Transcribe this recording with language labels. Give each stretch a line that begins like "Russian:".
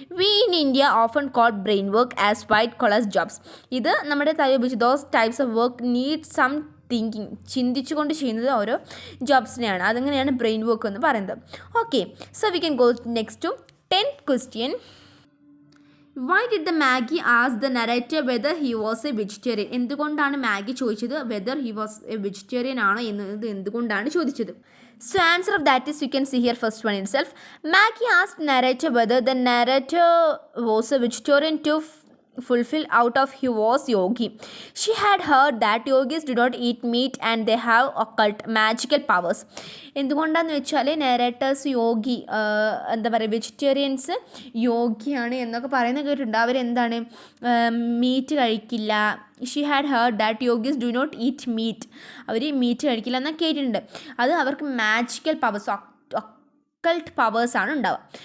English: We in India often call brain work as white collar jobs.
Malayalam: ഇത് നമ്മുടെ തല ഉപയോഗിച്ച്
English: those types of work need some
Malayalam: thinking, ചിന്തിച്ചുകൊണ്ട് ചെയ്യുന്നത് ഓരോ ജോബ്സിനെയാണ്. അതങ്ങനെയാണ് ബ്രെയിൻ വർക്ക് എന്ന് പറയുന്നത്. Okay,
English: So we can go next to 10th question. Why did the Maggie ask the narrator whether he was a vegetarian?
Malayalam: എന്തുകൊണ്ടാണ് മാഗി ചോദിച്ചത്
English: whether he was a vegetarian
Malayalam: ആണോ എന്നത് എന്തുകൊണ്ടാണ് ചോദിച്ചത്?
English: So answer of that is, you can see here first one itself. Maggie asked narrator whether the narrator was a vegetarian to fulfill out of he was yogi. She had heard that yogis do not eat meat and they have occult magical powers.
Malayalam: എന്തുകൊണ്ടാന്ന് വെച്ചാൽ narrator's യോഗി എന്താ പറയുക vegetarians യോഗിയാണ് എന്നൊക്കെ പറയുന്നത് കേട്ടിട്ടുണ്ട്. അവരെന്താണ് meet കഴിക്കില്ല.
English: She had heard that yogis do not eat meat.
Malayalam: Our meet കഴിക്കില്ല എന്നൊക്കെ കേട്ടിട്ടുണ്ട്. അത് അവർക്ക് മാജിക്കൽ പവേഴ്സ് ഒക്കൾട്ട് പവേഴ്സാണ് ഉണ്ടാവുക.